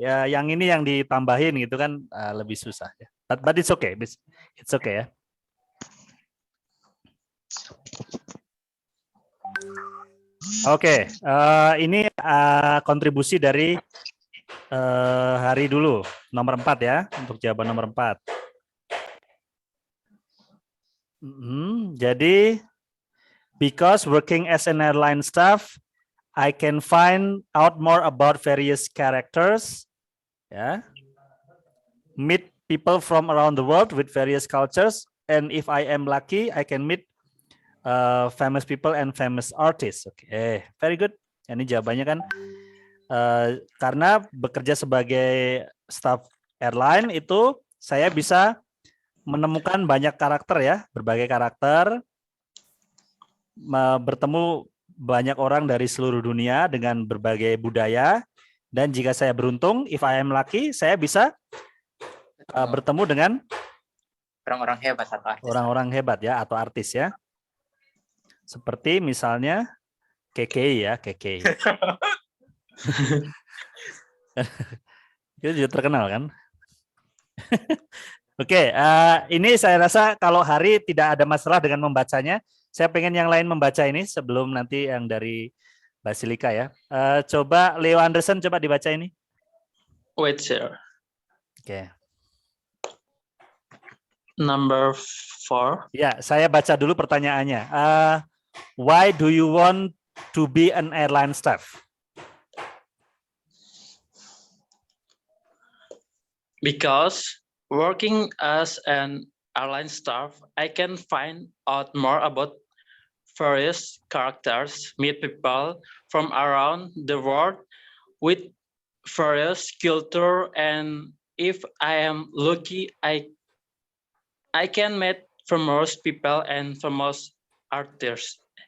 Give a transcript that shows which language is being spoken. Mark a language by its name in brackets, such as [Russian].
[Indonesian] Ya, yang ini yang ditambahin gitu kan lebih susah ya. [English] But it's okay. It's okay ya. [Indonesian] Oke, ini kontribusi dari hari dulu, nomor 4 ya, untuk jawaban nomor 4. [English] Jadi, because working as an airline staff, I can find out more about various characters, ya, meet people from around the world with various cultures, and if I am lucky, I can meet famous people and famous artists. Oke, very good. [Indonesian] Ini jawabannya kan karena bekerja sebagai staff airline itu saya bisa menemukan banyak karakter ya, berbagai karakter bertemu banyak orang dari seluruh dunia dengan berbagai budaya, dan jika saya beruntung, [English] if I am lucky, [Indonesian] saya bisa bertemu dengan orang-orang hebat atau artis. orang-orang hebat ya, atau artis ya. Seperti misalnya KKI ya, KKI. Itu juga terkenal kan? Oke, ini saya rasa kalau Hari tidak ada masalah dengan membacanya. Saya pengen yang lain membaca ini sebelum nanti yang dari Basilika ya. Coba Leo Anderson, coba dibaca ini. [English] Wait, sir. [Indonesian] Oke. [English] Number 4. [Indonesian] Ya, saya baca dulu pertanyaannya. [English] Why do you want to be an airline staff? Because working as an airline staff, I can find out more about various characters, meet people from around the world with various culture, and if I am lucky, I can meet famous people and famous artists.